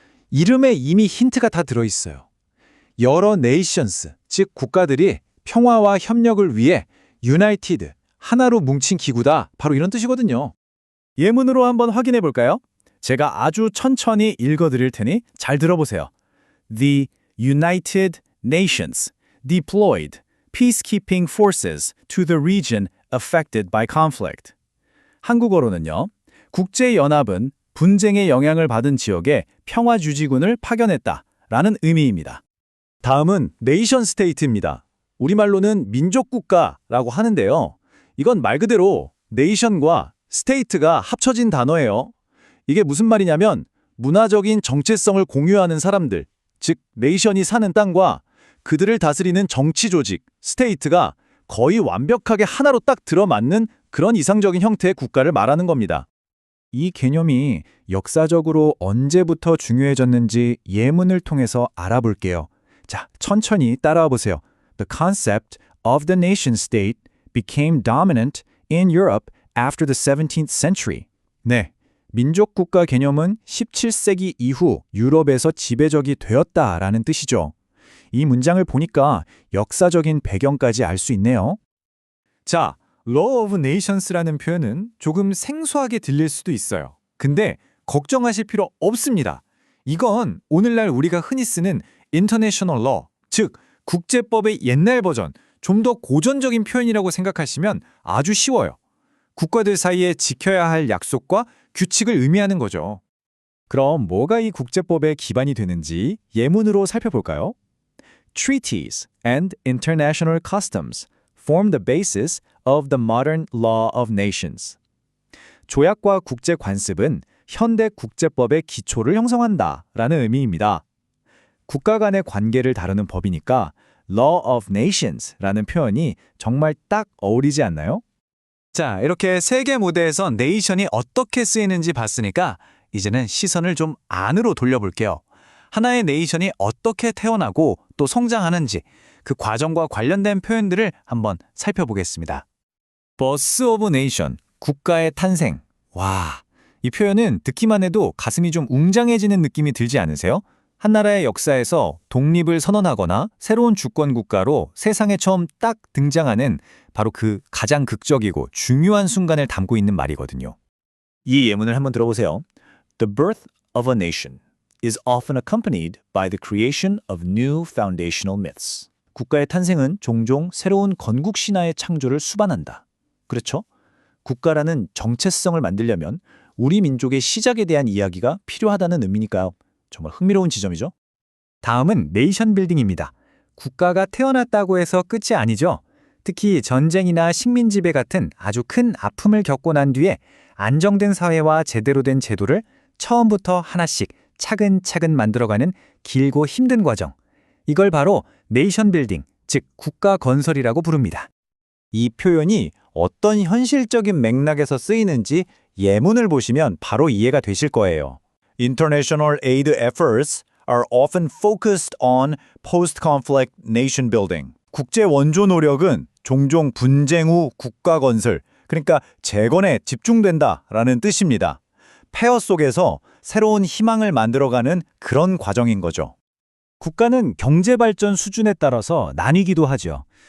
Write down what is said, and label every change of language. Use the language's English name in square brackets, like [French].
[Korean] 이름에 이미 힌트가 다 들어있어요. 여러 nations, 즉 국가들이 평화와 협력을 위해 United, 하나로 뭉친 기구다. 바로 이런 뜻이거든요. 예문으로 한번 확인해 볼까요? 제가 아주 천천히 읽어드릴 테니 잘 들어보세요. [English] The United Nations deployed peacekeeping forces to the region affected by conflict. [Korean] 한국어로는요. 국제연합은 분쟁의 영향을 받은 지역에 평화주지군을 파견했다 라는 의미입니다. 다음은 네이션 스테이트입니다. 우리말로는 민족국가라고 하는데요. 이건 말 그대로 네이션과 스테이트가 합쳐진 단어예요. 이게 무슨 말이냐면 문화적인 정체성을 공유하는 사람들, 즉 네이션이 사는 땅과 그들을 다스리는 정치 조직, 스테이트가 거의 완벽하게 하나로 딱 들어맞는 그런 이상적인 형태의 국가를 말하는 겁니다. 이 개념이 역사적으로 언제부터 중요해졌는지 예문을 통해서 알아볼게요. 자, 천천히 따라와 보세요. [English] The concept of the nation-state became dominant in Europe after the 17th century. [Korean] 네, 민족국가 개념은 17세기 이후 유럽에서 지배적이 되었다라는 뜻이죠. 이 문장을 보니까 역사적인 배경까지 알 수 있네요. 자, Law of Nations라는 표현은 조금 생소하게 들릴 수도 있어요. 근데 걱정하실 필요 없습니다. 이건 오늘날 우리가 흔히 쓰는 International Law, 즉 국제법의 옛날 버전, 좀 더 고전적인 표현이라고 생각하시면 아주 쉬워요. 국가들 사이에 지켜야 할 약속과 규칙을 의미하는 거죠. 그럼 뭐가 이 국제법의 기반이 되는지 예문으로 살펴볼까요? [English] Treaties and international customs form the basis of the modern law of nations. [Korean] 조약과 국제 관습은 현대 국제법의 기초를 형성한다 라는 의미입니다. 국가 간의 관계를 다루는 법이니까 Law of Nations라는 표현이 정말 딱 어울리지 않나요? 자, 이렇게 세계 무대에서 네이션이 어떻게 쓰이는지 봤으니까 이제는 시선을 좀 안으로 돌려볼게요. 하나의 네이션이 어떻게 태어나고 또 성장하는지 그 과정과 관련된 표현들을 한번 살펴보겠습니다. [English] Birth of Nation, 국가의 탄생. [Korean] 와, 이 표현은 듣기만 해도 가슴이 좀 웅장해지는 느낌이 들지 않으세요? 한 나라의 역사에서 독립을 선언하거나 새로운 주권 국가로 세상에 처음 딱 등장하는 바로 그 가장 극적이고 중요한 순간을 담고 있는 말이거든요. 이 예문을 한번 들어보세요. [English] The birth of a nation is often accompanied by the creation of new foundational myths. [Korean] 국가의 탄생은 종종 새로운 건국 신화의 창조를 수반한다. 그렇죠? 국가라는 정체성을 만들려면 우리 민족의 시작에 대한 이야기가 필요하다는 의미니까요. 정말 흥미로운 지점이죠. 다음은 네이션 빌딩입니다. 국가가 태어났다고 해서 끝이 아니죠. 특히 전쟁이나 식민 지배 같은 아주 큰 아픔을 겪고 난 뒤에 안정된 사회와 제대로 된 제도를 처음부터 하나씩 차근차근 만들어가는 길고 힘든 과정. 이걸 바로 네이션 빌딩, 즉 국가 건설이라고 부릅니다. 이 표현이 어떤 현실적인 맥락에서 쓰이는지 예문을 보시면 바로 이해가 되실 거예요. [English] International aid efforts are often focused on post-conflict nation building. [Korean] 국제 원조 노력은 종종 분쟁 후 국가 건설, 그러니까 재건에 집중된다라는 뜻입니다. 폐허 속에서 새로운 희망을 만들어가는 그런 과정인 거죠. 국가는 경제 발전 수준에 따라서 나뉘기도 하죠.